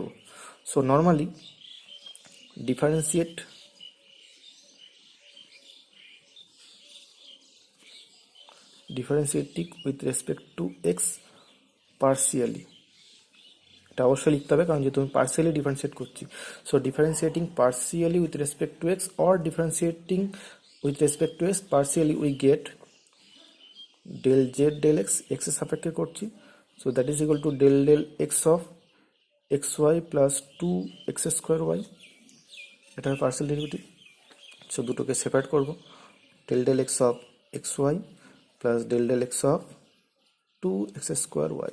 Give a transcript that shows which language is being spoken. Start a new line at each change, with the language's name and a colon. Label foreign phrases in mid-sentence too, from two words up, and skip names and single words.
English: so normally differentiating with respect to x partially,
Bangla: এটা অবশ্যই লিখতে হবে কারণ যেহেতু আমি
English: partially differentiate
Bangla: করছি।
English: so differentiating partially with respect to x or differentiating with respect to x partially we get del z del x,
Bangla: x এর সাপেক্ষে করছি।
English: so that is equal to del del x of xy plus 2x square y,
Bangla: এটা হবে
English: partial derivative.
Bangla: সো দুটোকে সেপারেট করব,
English: del del x of xy plus del del x of 2x square y.